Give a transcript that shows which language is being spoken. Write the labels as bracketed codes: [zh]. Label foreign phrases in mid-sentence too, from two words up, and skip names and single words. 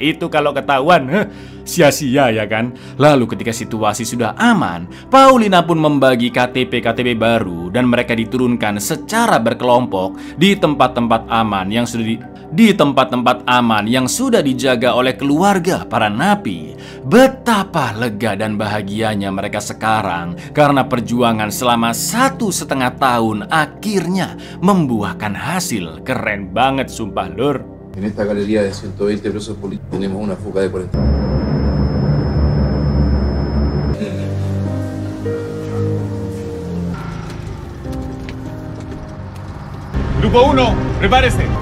[id] Itu kalau ketahuan, sia-sia ya kan? Lalu ketika situasi sudah aman, Paulina pun membagi KTP-KTP baru dan mereka diturunkan secara berkelompok di tempat-tempat aman yang sudah dijaga oleh keluarga para napi. Betapa lega dan bahagianya mereka sekarang karena perjuangan selama 1,5 tahun akhirnya membuahkan hasil. Keren banget sumpah, Lur. [es] En esta galería de 120 presos políticos tenemos una fuga de 40. Grupo 1, prepárese.